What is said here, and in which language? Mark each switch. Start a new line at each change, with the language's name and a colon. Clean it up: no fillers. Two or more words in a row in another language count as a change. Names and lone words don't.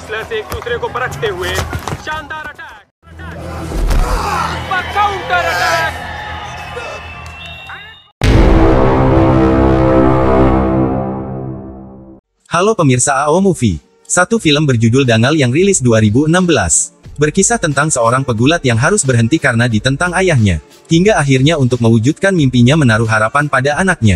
Hindi: से एक दूसरे को परखते हुए शानदार अटैक,
English: counter attack.
Indonesian: Halo pemirsa AO Movie. Satu film berjudul Dangal yang rilis 2016. Berkisah tentang seorang pegulat yang harus berhenti karena ditentang ayahnya. Hingga akhirnya untuk mewujudkan mimpinya menaruh harapan pada anaknya.